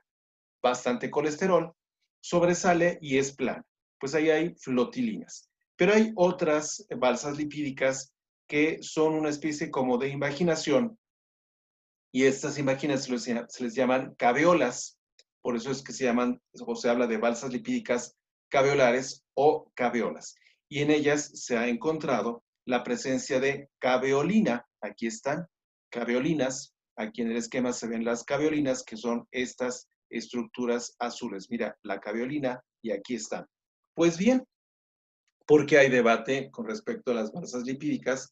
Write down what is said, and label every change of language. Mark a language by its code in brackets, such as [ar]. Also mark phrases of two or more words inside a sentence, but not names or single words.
[es] Bastante colesterol, sobresale y es plano. Pues ahí hay flotilinas. Pero hay otras balsas lipídicas que son una especie como de invaginación, y estas invaginaciones se les llaman caveolas. Por eso es que se llaman, o se habla de balsas lipídicas caveolares o caveolas. Y en ellas se ha encontrado la presencia de caveolina. Aquí están, caveolinas. Aquí en el esquema se ven las caveolinas, que son estas estructuras azules. Mira, la caveolina y aquí están. Pues bien, ¿por qué hay debate con respecto a las balsas lipídicas?